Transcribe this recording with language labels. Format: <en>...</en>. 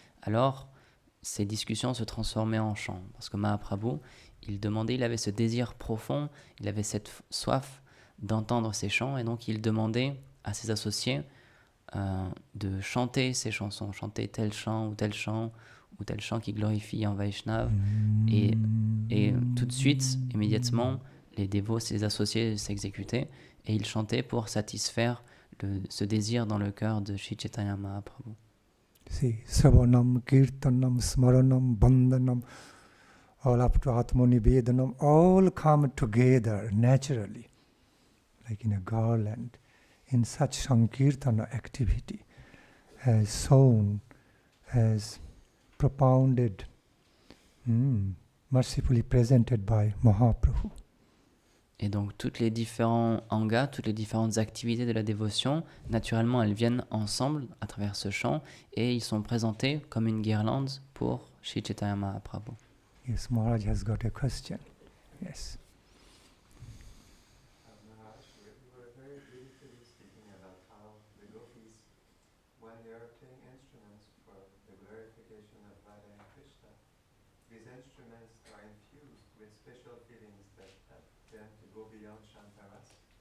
<fr>Alors, ces discussions se transformaient en chants, parce que Mahaprabhu, il avait ce désir profond, il avait cette soif d'entendre ces chants, et donc il demandait à ses associés de chanter ces chansons, chanter tel chant ou tel chant qui glorifie en Vaishnav. Et tout de suite, immédiatement, les dévots, ses associés s'exécutaient, et ils chantaient pour satisfaire ce désir dans le cœur de Sri Chaitanya Mahaprabhu.</fr> <en>See, Savanam, Kirtanam, Smaranam, Bandhanam, all up to Atmanivedanam, all come together naturally, like in a garland, in such Sankirtana activity, as sown, as propounded, mercifully presented by Mahaprabhu.</en> <fr>Et donc toutes les différents angas, toutes les différentes activités de la dévotion, naturellement elles viennent ensemble à travers ce chant et ils sont présentés comme une guirlande pour Sri Chaitanya Mahaprabhu.</fr> <en>Yes, Maharaj has got a question. Yes. Maharaj, you were very beautifully speaking about how the gopis, when they are playing instruments for the glorification of Radha and Krishna, these instruments are infused with special feelings that help them to go beyond Shantaras.</en>